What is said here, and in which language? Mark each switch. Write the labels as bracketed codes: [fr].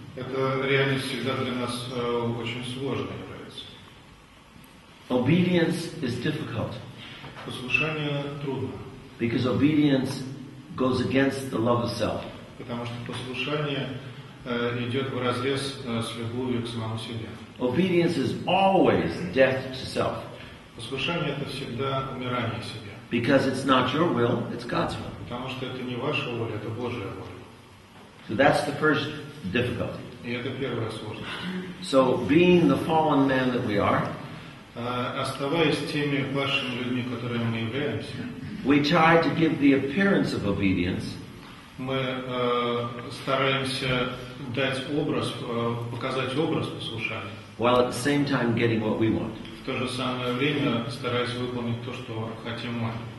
[ru] Эта реальность всегда для нас очень сложной является. [en] Obedience is difficult [ru] Послушание трудно, [en] because obedience goes against the love of self. [ru] потому что послушание идет вразрез с любовью к самому себе. [en] Obedience is always death to self [ru] Послушание — это всегда умирание себе, [en] because it's not your will, it's God's will. [ru] потому что это не ваша воля, это Божья воля. [en] So that's the first difficulty. [ru] И это первая сложность. [en] So being the fallen man that we are, [ru] Оставаясь теми падшими людьми, которыми мы являемся, [en] we try to give the appearance of obedience, [ru] мы стараемся дать образ, показать образ послушания, [en] while at the same time getting what we want. [ru] в то же самое время стараясь выполнить то, что хотим мы.